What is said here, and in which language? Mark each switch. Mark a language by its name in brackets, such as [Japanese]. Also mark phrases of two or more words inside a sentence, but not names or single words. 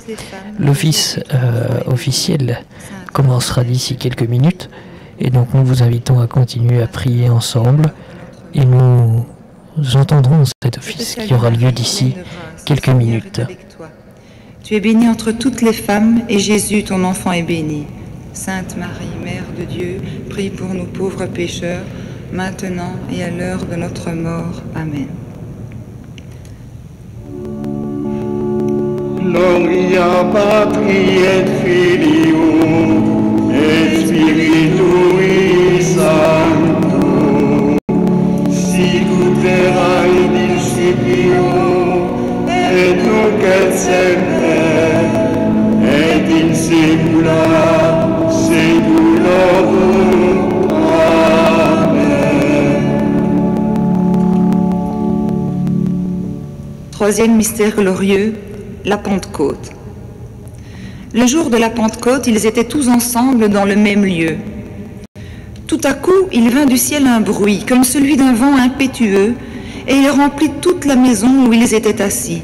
[French] L'office officiel commencera d'ici quelques minutes, et donc nous vous invitons à continuer à prier ensemble, et nous entendrons cet office qui aura lieu d'ici quelques minutes. Tu es bénie entre toutes les femmes, et Jésus, ton enfant, est béni. Sainte Marie, Mère de Dieu, prie pour nous pauvres pécheurs, maintenant et à l'heure de notre mort. Amen. [Latin] Gloria Patri et Filio et Spiritui Sancto, sicut erat in principio et nunc et semper et in saecula saeculorum. [French] Amen. Troisième mystère glorieux, la Pentecôte. Le jour de la Pentecôte, ils étaient tous ensemble dans le même lieu. Tout à coup, il vint du ciel un bruit, comme celui d'un vent impétueux, et il remplit toute la maison où ils étaient assis.